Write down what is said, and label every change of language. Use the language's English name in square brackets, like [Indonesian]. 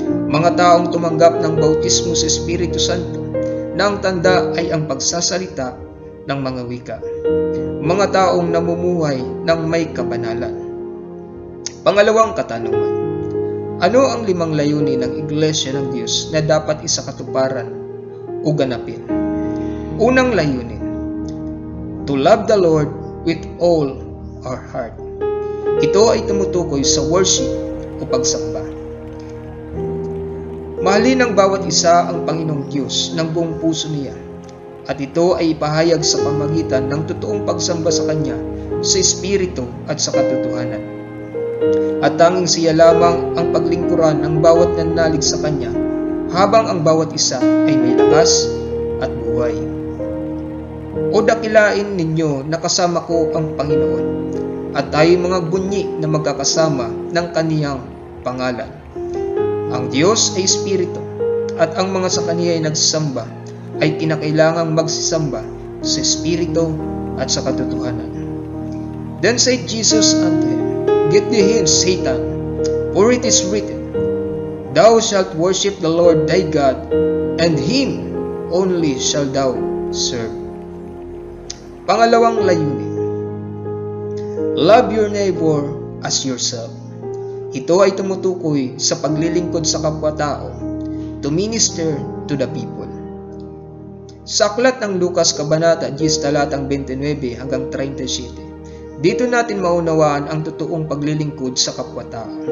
[Filipino] Mga taong tumanggap ng bautismo sa Espiritu Santo na ang tanda ay ang pagsasalita ng mga wika. Mga taong namumuhay ng may kabanalan. Pangalawang katanungan. Ano ang 5 layunin ng Iglesia ng Diyos na dapat isakatuparan o ganapin? Unang layunin, [English] to love the Lord with all our heart. [Filipino] Ito ay tumutukoy sa worship o pagsamba. Mahalin ng bawat isa ang Panginoong Diyos ng buong puso niya, at ito ay ipahayag sa pamagitan ng totoong pagsamba sa Kanya sa Espiritu at sa katotohanan. At tanging siya lamang ang paglingkuran ng bawat nananalig sa Kanya habang ang bawat isa ay may lakas at buhay. O dakilain ninyo na kasama ko ang Panginoon, at tayo mga bunyi na magkakasama ng Kaniyang pangalan. Ang Diyos ay Espiritu, at ang mga sa Kaniya ay nagsasamba ay kinakailangang magsisamba sa Espiritu at sa katotohanan. [English] Then said Jesus unto him, get thee hence, Satan, for it is written, thou shalt worship the Lord thy God, and him only shalt thou serve. [Filipino] Pangalawang layunin, [English] love your neighbor as yourself. [Filipino] Ito ay tumutukoy sa paglilingkod sa kapwa-tao, [English] to minister to the people. [Filipino] Sa aklat ng Lucas Kabanata 10 talatang 29 hanggang 37, dito natin maunawaan ang totoong paglilingkod sa kapwa-tao.